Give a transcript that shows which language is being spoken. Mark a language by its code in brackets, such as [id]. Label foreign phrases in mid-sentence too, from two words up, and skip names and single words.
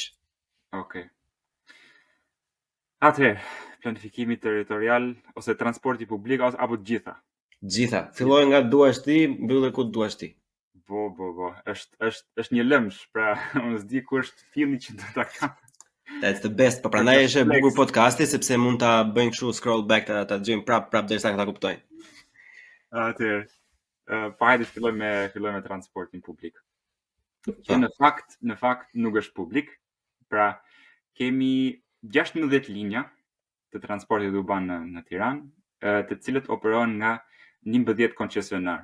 [sq] Okej. Atëherë, planifikimi territorial ose transporti publik apo të gjitha? Gjitha. Filloj nga duash ti, mbyllë ku duash ti. Po. Është një lëmsh, pra unë s'di ku është filli që do ta kam. [en] That's the best. [sq] Po prandaj është e bukur podcasti sepse mund ta bëjnë kështu [en] scroll back [sq] ta dëgjojmë prap derisa ta kuptojnë. Atëherë, hajde filloj me transportin publik. Që në fakt nuk është publik. Pra kemi 16 linja të transportit urban në Tiranë, të cilët operohen nga 11 koncesionar.